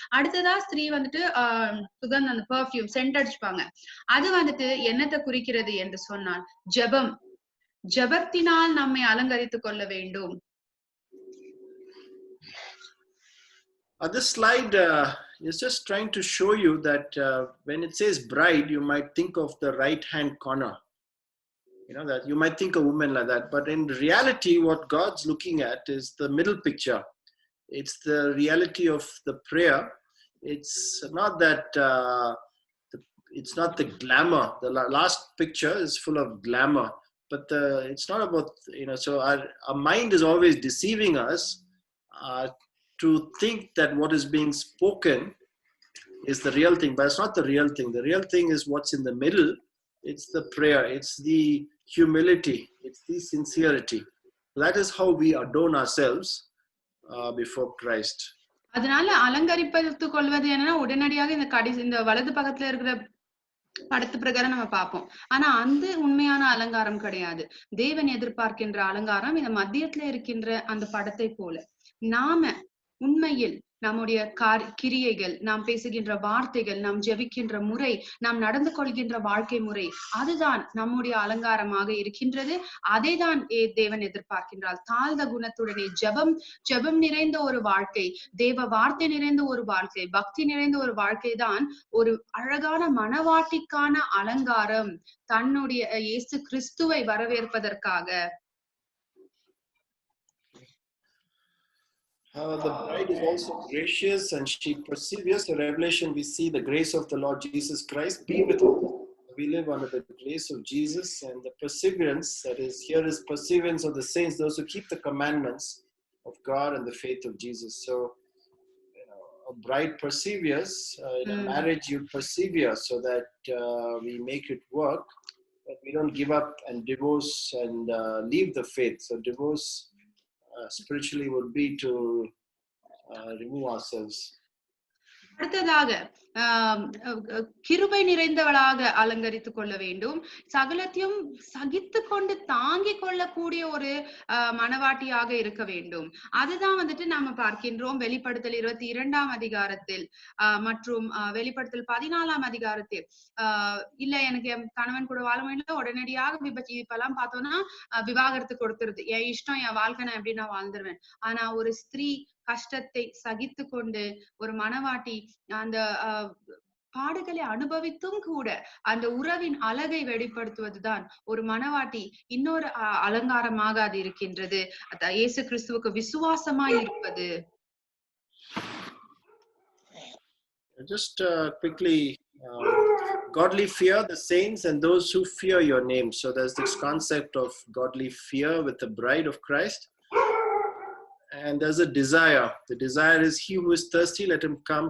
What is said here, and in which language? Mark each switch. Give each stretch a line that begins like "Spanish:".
Tamil: அடுத்ததா ஸ்திரீ வந்துட்டு சுகந்த அந்த பெர்ஃப்யூம் சென்ட் அடிச்சுப்பாங்க. அது வந்துட்டு என்னத்தை குறிக்கிறது என்று சொன்னால் ஜெபத்தினால் நம்மை அலங்கரித்துக் கொள்ள வேண்டும்.
English: This slide is just trying to show you that when it says bride, you might think of the right-hand corner. That you might think a woman like that. But in reality, what God's looking at is the middle picture. It's the reality of the prayer. It's not that, it's not the glamour. The last picture is full of glamour. But it's not about, so our mind is always deceiving us to think that what is being spoken is the real thing, but it's not the real thing. The real thing is what's in the middle. It's the prayer, it's the humility, it's the sincerity. That is how we adorn ourselves before Christ.
Tamil: அதனால அலங்கரிப்பதுக் கொள்வது என்னன்னா உடனடியாக இந்த வலது பக்கத்துல இருக்கிற படத்து பிரகாரம் நம்ம பார்ப்போம். ஆனா அந்த உண்மையான அலங்காரம் கிடையாது. தேவன் எதிர்பார்க்கின்ற அலங்காரம் இந்த மத்தியத்துல இருக்கின்ற அந்த படத்தை போல நாம உண்மையில் நம்முடைய கிரியைகள், நாம் பேசுகின்ற வார்த்தைகள், நாம் ஜெபிக்கின்ற முறை, நாம் நடந்து கொள்கின்ற வாழ்க்கை முறை, அதுதான் நம்முடைய அலங்காரமாக இருக்கின்றது. அதை தான் தேவன் எதிர்பார்க்கின்றார். தாழ்ந்த குணத்துடனே ஜெபம் நிறைந்த ஒரு வாழ்க்கை, தேவ வார்த்தை நிறைந்த ஒரு வாழ்க்கை, பக்தி நிறைந்த ஒரு வாழ்க்கை தான் ஒரு அழகான மணவாட்டிக்கான அலங்காரம், தன்னுடைய இயேசு கிறிஸ்துவை வரவேற்பதற்காக.
English: The bride is also gracious and she perseveres. In Revelation, we see the grace of the Lord Jesus Christ be with us. We live under the grace of Jesus, and the perseverance, that is, here is perseverance of the saints, those who keep the commandments of God and the faith of Jesus. So, a bride perseveres. In a marriage, you persevere so that we make it work, but we don't give up and divorce and leave the faith. So, divorce spiritually would be to remove ourselves.
Tamil: அடுத்ததாக கிருபை நிறைந்தவளாக அலங்கரித்துக் கொள்ள வேண்டும். சகலத்தையும் சகித்து கொண்டு தாங்கிக் கொள்ளக்கூடிய ஒரு மணவாட்டியாக இருக்க வேண்டும். அதுதான் வந்துட்டு நாம பார்க்கின்றோம் வெளிப்படுத்தல் 22ஆம் அதிகாரத்தில் மற்றும் வெளிப்படுத்தல் 14ஆம் அதிகாரத்தில். இல்ல எனக்கு என் கணவன் கூட வாழ முடியல, உடனடியாக இப்பெல்லாம் பார்த்தோம்னா விவாகரத்து கொடுத்துருது. என் இஷ்டம், என் வாழ்க்கை, நான் எப்படி நான் வாழ்ந்துருவேன். ஆனா ஒரு ஸ்திரீ கஷ்டத்தை சகித்து கொண்டு ஒரு மணவாட்டி அந்த பாடுகளை அனுபவித்தும் கூட அந்த உறவின் அழகை வெளிப்படுத்துவதுதான் ஒரு மணவாட்டி இன்னொரு அலங்காரமாக அது இருக்கின்றது. இயேசு கிறிஸ்துவுக்கு விசுவாசமாய் இருப்பது.
English: Just quickly, godly fear, the saints and those who fear your name. So there's this concept of godly fear with the bride of Christ. And there's a desire. The desire is he who is thirsty, let him come.